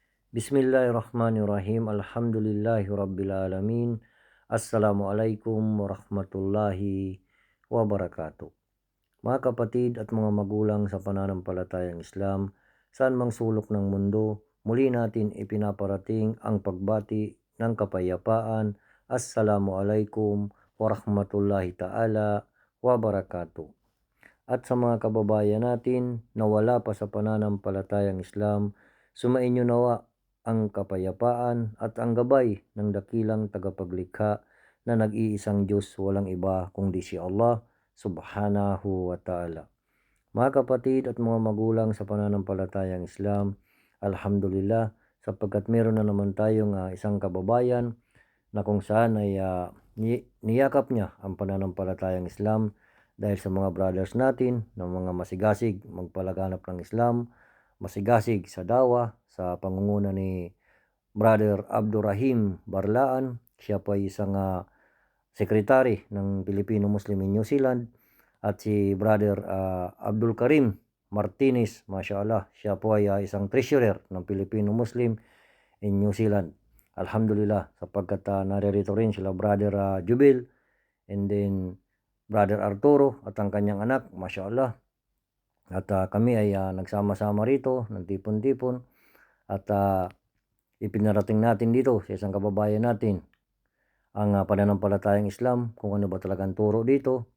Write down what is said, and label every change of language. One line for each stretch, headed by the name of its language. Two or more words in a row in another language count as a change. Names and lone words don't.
Arabic: بسم الله الرحمن الرحيم الحمد لله رب العالمين. السلام عليكم ورحمة الله وبركاته.
Filipino: Mga kapatid at mga magulang sa pananampalatayang Islam, saan mang sulok ng mundo, muli natin ipinaparating ang pagbati ng kapayapaan.
Arabic: السلام عليكم ورحمة الله تعالى وبركاته.
Filipino: At sa mga kababayan natin na wala pa sa pananampalatayang Islam, sumainyo nawa ang kapayapaan at ang gabay ng dakilang tagapaglikha na nag-iisang Diyos, walang iba kundi si Allah
Arabic: سبحانه وتعالى.
Filipino: Mga kapatid at mga magulang sa pananampalatayang Islam, alhamdulillah, sapagkat meron na naman tayong isang kababayan na kung saan ay niyakap niya ang pananampalatayang Islam dahil sa mga brothers natin na mga masigasig magpalaganap ng Islam, masigasig sa dawa sa pangunguna ni Brother Abdurrahim Barlaan. Siya po ay isang sekretary ng Pilipino Muslim in New Zealand, at si Brother Abdul Karim Martinez, mashallah, siya po ay isang treasurer ng Filipino Muslim in New Zealand. Alhamdulillah, sapagkat naririto rin sila Brother Jubil
English: and then
Filipino: Brother Arturo at ang kanyang anak, mashallah. At kami ay nagsama-sama rito ng tipon-tipon at ipinarating natin dito sa isang kababayan natin ang pananampalatayang Islam, kung ano ba talagang turo dito.